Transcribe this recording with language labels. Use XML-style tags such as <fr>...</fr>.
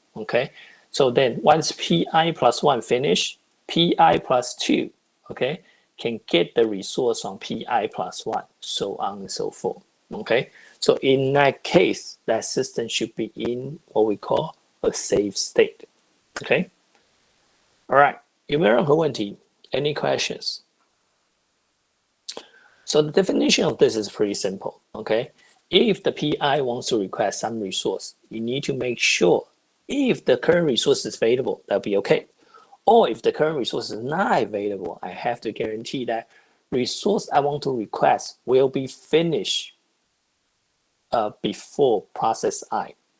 <en>Okay, so then once Pi plus 1 finish, Pi plus 2, okay, can get the resource on Pi plus 1, so on and so forth. Okay, so in that case, that system should be in what we call a safe state. Okay, all right,</en> <zh>有没有任何问题?</zh> <en>Any questions? So the definition of this is pretty simple. Okay, if the Pi wants to request some resource, you need to make sure if the current resource is available, that'll be okay. Or if the current resource is not available, I have to guarantee that resource I want to request will be finished before process I.</en>